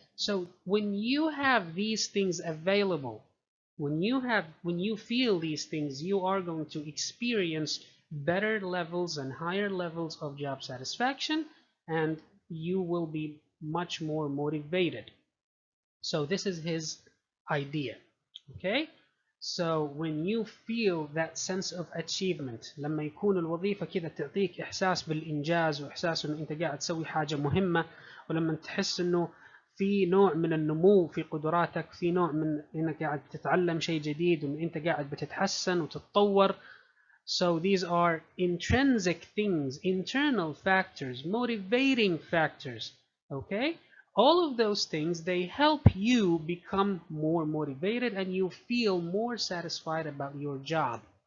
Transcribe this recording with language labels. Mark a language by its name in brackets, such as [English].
[English] So when you have these things available, when you feel these things, you are going to experience better levels and higher levels of job satisfaction, and you will be much more motivated. So this is his idea. Okay, so when you feel that sense of achievement, [Arabic] لما يكون الوظيفة كذا تعطيك إحساس بالإنجاز وإحساس إنه أنت قاعد تسوي حاجة مهمة، ولما تحس إنه في نوع من النمو في قدراتك، في نوع من إنك قاعد تتعلم شيء جديد وإن أنت قاعد بتتحسن وتتطور. [English] So these are intrinsic things, internal factors, motivating factors. Okay? All of those things, they help you become more motivated and you feel more satisfied about your job.